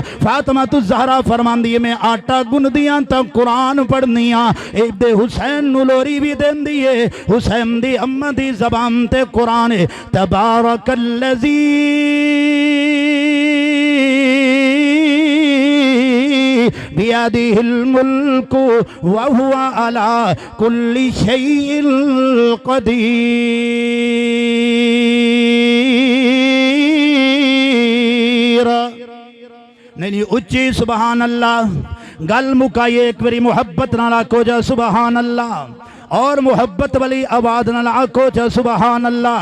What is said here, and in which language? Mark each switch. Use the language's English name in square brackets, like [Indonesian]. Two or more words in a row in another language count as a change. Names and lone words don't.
[Punjabi] فاطمہ تو زہرا فرماندی ہے میں آٹا گوندی آ تو قرآن پڑھ دے حسین نوں لوری بھی دیندی ہے، حسین دی اماں دی زبان تے قرآن ہے. [Arabic] تبارك الذي بيده الملك وهو على كل شيء قدير. [Punjabi] نہیں اچی [Arabic] سبحان الله. [Punjabi] گل مکائیے ایک باری محبت نال آکھو جا [Arabic] سبحان الله, [Punjabi] اور محبت والی آواز نال آکھو جا [Arabic] سبحان الله.